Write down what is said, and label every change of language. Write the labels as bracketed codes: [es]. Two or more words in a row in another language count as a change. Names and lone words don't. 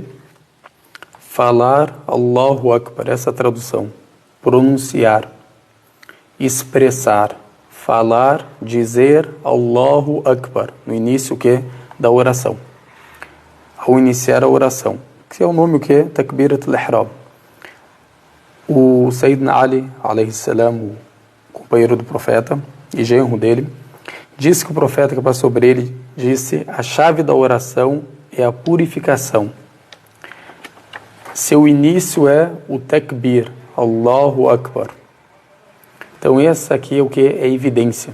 [pt] Falar [ar] الله أكبر, [pt] essa tradução. Pronunciar, expressar, falar, dizer [ar] الله أكبر. [pt] No início o que? Da oração. Ao iniciar a oração. Que é o nome o que? [ar] تكبيرة الإحرام. [pt] O Sayyidina Ali, [ar] عليه السلام, [pt] o companheiro do profeta e genro dele, disse que o profeta que passou sobre ele disse: a chave da oração é a purificação. Seu início é o takbir, [ar] الله أكبر. [pt] Então essa aqui é o que? É evidência.